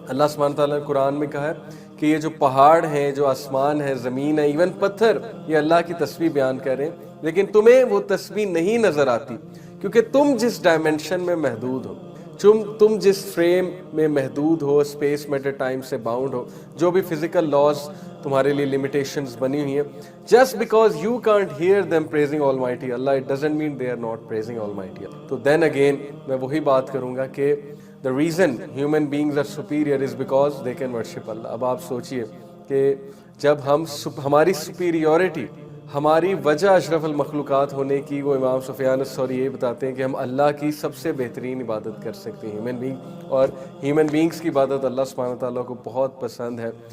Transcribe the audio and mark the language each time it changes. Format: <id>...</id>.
<ur>اللہ سبحانہ تعالیٰ نے قرآن میں کہا ہے کہ یہ جو پہاڑ ہیں، جو آسمان ہے، زمین ہے، ایون پتھر، یہ اللہ کی تسبیح بیان کر رہے ہیں، لیکن تمہیں وہ تسبیح نہیں نظر آتی کیونکہ تم جس ڈائمنشن میں محدود ہو، تم جس فریم میں محدود ہو، اسپیس میٹر ٹائم سے باؤنڈ ہو، جو بھی فزیکل لاز تمہارے لیے لمیٹیشنز بنی ہوئی ہیں،</ur> <en>Just because you can't hear them praising almighty Allah, it doesn't mean they are not praising almighty. تو then again</en> <ur>میں وہی بات کروں گا کہ</ur> <en>the reason human beings are superior is because they can worship Allah.</en> <ur>اب آپ سوچئے کہ جب ہماری superiority، ہماری وجہ اشرف المخلوقات ہونے کی، وہ امام سفیان الثوری یہ بتاتے ہیں کہ ہم اللہ کی سب سے بہترین عبادت کر سکتے ہیں ہیومن بینگ، اور ہیومن بینگز کی عبادت اللہ سبحانہ تعالیٰ کو بہت پسند ہے.</ur>